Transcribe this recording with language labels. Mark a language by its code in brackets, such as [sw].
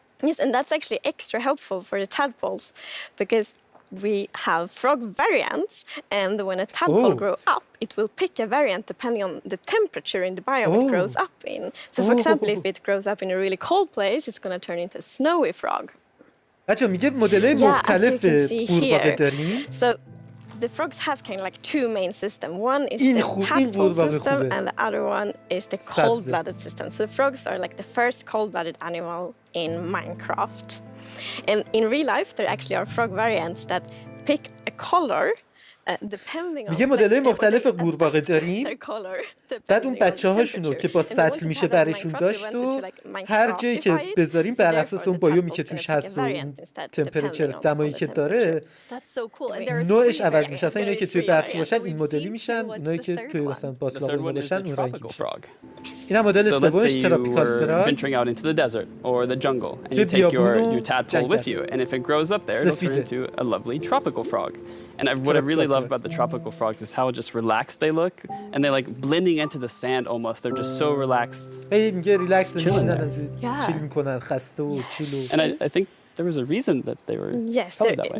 [en] Yes, and that's actually extra helpful for the tadpoles because we have frog variants, and when a tadpole grows up, it will pick a variant depending on the temperature in the biome it grows up in. So, for example, if it grows up in a really cold place, it's going to turn into a snowy frog. [fa] بچه میگه مدل‌های مختلف قورباغه داریم. [en] So, the frogs have kind of like two main systems. One is the tadpole system, and the other one is the cold-blooded system. So the frogs are like the first cold-blooded animal in Minecraft. And in real life, there actually are frog variants that pick a color depending on [fa] میگه مدل‌های مختلف قورباغه داریم. بعد اون بچه‌هاشونو که با سطل میشه برشون داشت و هر جایی که بذاریم بر اساس اون بایومی که توش هست و تمپرچر دمایی که داره نوعش عوض میشه. اصلا اینایی که توی برف باشن این مدلی میشن، اونایی که توی مثلا باتلاق باشن اون رنگی میشن. این هم مدل سومش تراپیکال فراگ. [en] Venturing out into the desert or the jungle and you take your tadpole with you, and if it grows up there, it'll turn into a lovely tropical frog. And what I really love about the tropical frogs is how just relaxed they look, and they're like blending into the sand almost. They're just so relaxed. And I think there was a reason that they were that way.